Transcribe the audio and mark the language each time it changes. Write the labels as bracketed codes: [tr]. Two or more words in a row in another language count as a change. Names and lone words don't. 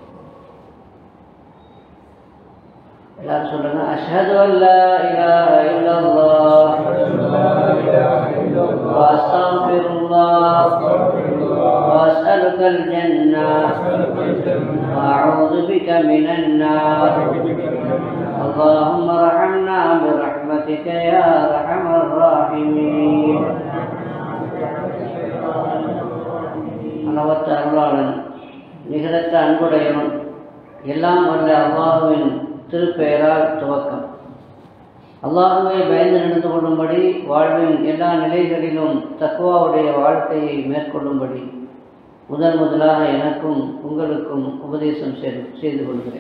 [ar] أشهد أن لا إله إلا الله وأستغفر الله وأسألك الجنة وأعوذ بك من النار. اللهم ارحمنا برحمتك يا أرحم الراحمين. [ta] அளவற்ற அருளாளன் நிகரற்ற அன்புடையவன் எல்லாம் வல்ல அல்லாஹுவின் திருப்பெயரால் துவக்கம். அல்லாஹுவை பயந்து நடந்து கொள்ளும்படி வாழ்வின் எல்லா நிலைகளிலும் தக்வாவுடைய வாழ்க்கையை மேற்கொள்ளும்படி முதலாக எனக்கும் உங்களுக்கும் உபதேசம் செய்து கொள்கிறேன்.